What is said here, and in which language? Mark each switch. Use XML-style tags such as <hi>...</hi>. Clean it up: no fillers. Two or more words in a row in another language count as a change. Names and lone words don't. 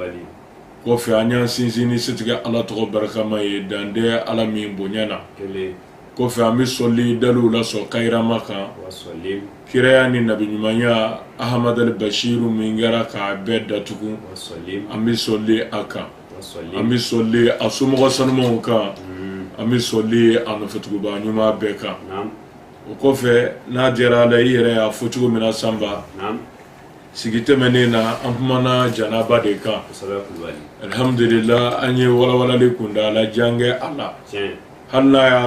<bm>kɔfɛ an y'an sinsin ni setigɛ Ala tɔgɔ barikama ye dande Ala min bonya na kɔfɛ an bɛ sɔli daliw la sɔn kayirama kan kiraya ni nabi ɲumanya Ahmad al-Bashiru min kɛra k'a bɛɛ datugu an bɛ sɔli a kan an bɛ sɔli a somɔgɔ sanumanw kan an bɛ sɔli a nɔfɛtuguba ɲuman bɛɛ kan o kɔfɛ n'a diyara Ala i yɛrɛ y'a fɔ cogo min na sanba sigi tɛmɛnen na an kumana janaba de kan alhamdulillah an ye walawalali kundala jange ala hali n'a y'a</bm>